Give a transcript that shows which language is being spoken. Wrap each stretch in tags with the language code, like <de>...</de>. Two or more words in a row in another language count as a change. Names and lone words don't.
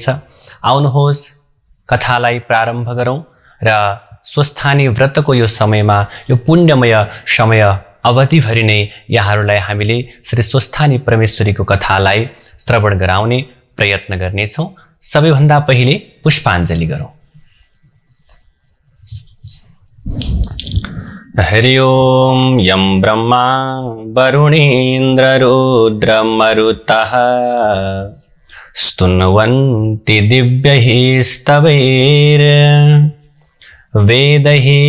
<ne>आउनुहोस् कथालाई प्रारम्भ गरौँ र स्वस्थानी व्रतको यो समयमा, यो पुण्यमय समय अवधिभरि नै यहाँहरूलाई हामीले श्री स्वस्थानी परमेश्वरीको कथालाई श्रवण गराउने प्रयत्न गर्नेछौँ। सबैभन्दा पहिले पुष्पाञ्जली गरौँ।</ne> <sa>हरि ओम यं ब्रह्मा वरुणेन्द्र रुद्रमरुतः स्तुन्वन्ति दिव्यैः स्तवैर् वेदैः</sa>